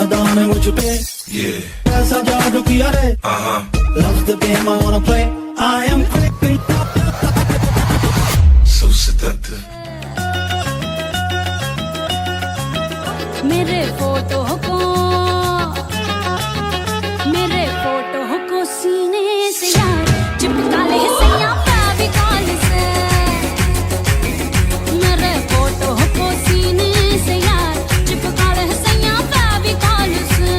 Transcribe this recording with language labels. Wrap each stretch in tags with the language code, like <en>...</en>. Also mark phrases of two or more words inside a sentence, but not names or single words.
<en>money, would you pay? Yeah. That's how y'all do kiare. Loves the game, I wanna play. I am quick. So seductive.</en> <hi>मेरे फोटो को सीने से यार चिपका ले सैया फेविकॉल से। मेरे फोटो को सीने से यार चिपका ले सैया फेविकॉल से।</hi>